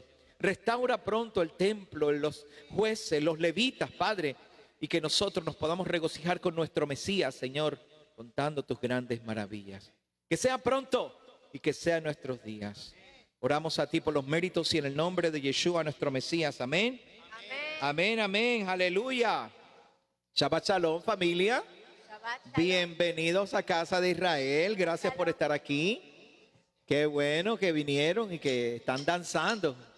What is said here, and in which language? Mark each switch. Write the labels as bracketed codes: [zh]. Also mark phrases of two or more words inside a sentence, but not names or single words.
[es] Restaura pronto el templo, los jueces, los levitas, Padre, y que nosotros nos podamos regocijar con nuestro Mesías, Señor, contando tus grandes maravillas. Que sea pronto y que sea en nuestros días. Oramos a ti por los méritos y en el nombre de Yeshua, nuestro Mesías. Amén. Amén, amén, aleluya. [he] שבת שלום, familia. שבת שלום. [es] Bienvenidos a Casa de Israel. Gracias por estar aquí. Qué bueno que vinieron y que están danzando.